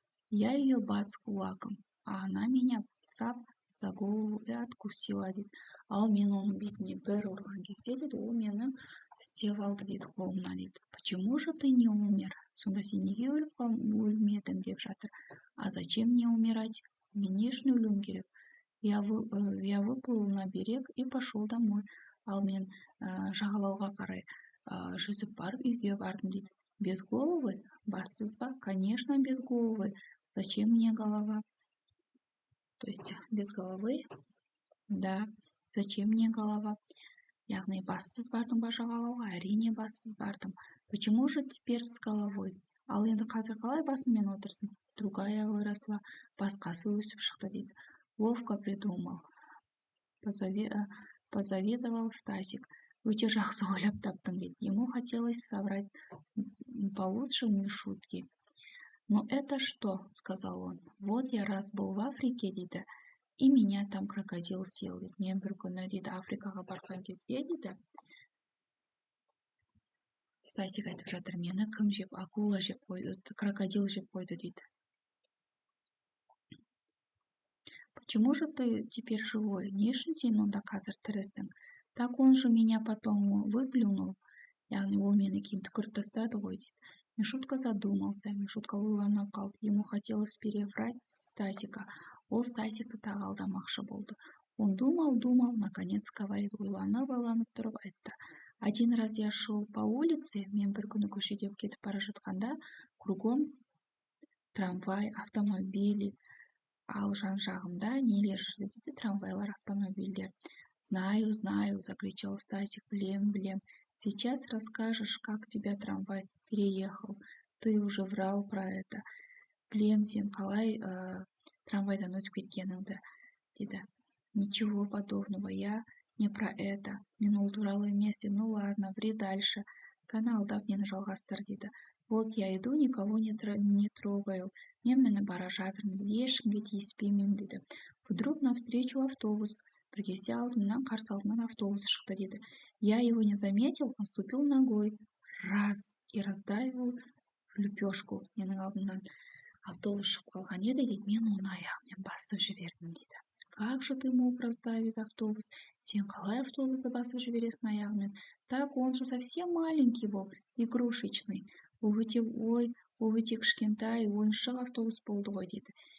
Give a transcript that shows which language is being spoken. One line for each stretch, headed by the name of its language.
Russian: Я ее бац кулаком, а она меня цап за голову и откусила
Kazakh: дейді. Ал мен оның бетіне бір ұрған кезде дейді, ол мені тістеп алды дейді қолымнан дейді.
Russian: Почему же ты не умер?
Kazakh: Сонда сен неге өлмедің деп жатыр.
Russian: А зачем мне умирать?
Kazakh: Мен не үшін өлуім керек?
Russian: Я выплыл на берег и пошел домой.
Kazakh: Ал мен жағалауға қарай жүзіп барып үйге бардым дейді.
Russian: Без головы?
Kazakh: Бассыз ба?
Russian: Конечно, без головы. Зачем мне голова? То есть без головы? Да. Зачем мне голова?
Kazakh: Яғни бассыз бардың ба жағалауға? Әрине бассыз бардым.
Russian: Почему же теперь с головой?
Kazakh: Ал енді қазір қалай басыммен отырсың?
Russian: Другая выросла.
Kazakh: Басқасы өсіп шықты дейді.
Russian: Ловко придумал. Позавидовал
Kazakh: Стасик. Өте жақсы ойлап таптың дейді.
Russian: Ему хотелось соврать получше Мишутки. Но это что? Сказал он. Вот я раз был в Африке
Kazakh: дейді.
Russian: И меня там крокодил съел
Kazakh: дейді. Мен бір күні дейді Африкаға барған кезде дейді. Стасик айтып жатыр, мені кім жеп, акула жеп қойды, крокодил жеп қойды дейді.
Russian: Почему же ты теперь живой?
Kazakh: Не үшін сен онда қазір тірісің?
Russian: Так он же меня потом выплюнул.
Kazakh: Яғни ол мені кейін түкіріп тастады ғой дейді.
Russian: Мишутка задумался.
Kazakh: Мишутка ойланып қалды.
Russian: Ему хотелось переврать Стасика.
Kazakh: Ол Стасикті тағы алдамақшы болды.
Russian: Он думал, наконец говорит,
Kazakh: ойланып тұрып айтты.
Russian: Один раз я шел по улице,
Kazakh: мен бір күні көшеде кетіп бара жатқанда,
Russian: кругом трамвай, автомобили,
Kazakh: ал жан жағымда нелер жүрді дейді, трамвайлар, автомобильдер.
Russian: Знаю, закричал Стасик,
Kazakh: білем.
Russian: Сейчас расскажешь, как тебя трамвай переехал. Ты уже врал про это.
Kazakh: Білем, сен қалай трамвайдан өтіп кеткеніңді дейді.
Russian: Ничего подобного, я не про это.
Kazakh: Мен ол туралы емес.
Russian: Ну ладно, ври дальше.
Kazakh: Каналдап мені жалғастыр дейді.
Russian: Вот я иду, никого не трогаю.
Kazakh: Мен мені бара жатырмын, ешкімге тиіспеймін дейді.
Russian: Вдруг навстречу автобус.
Kazakh: Бір кезде қарсы алдымнан автобус шықты дейді.
Russian: Я его не заметил, наступил ногой. Раз. И раздавил в лепешку.
Kazakh: Менің алдымнан автобус шығып қалған еді дейді. Мен оны аяғыммен басып жібердім дейді.
Russian: Как же ты мог раздавить автобус?
Kazakh: Сен қалай автобусты басып жібересің аяғымен?
Russian: Так он же совсем маленький был, игрушечный.
Kazakh: Ол өте кішкентай, ойыншық автобус болды ғой дейді.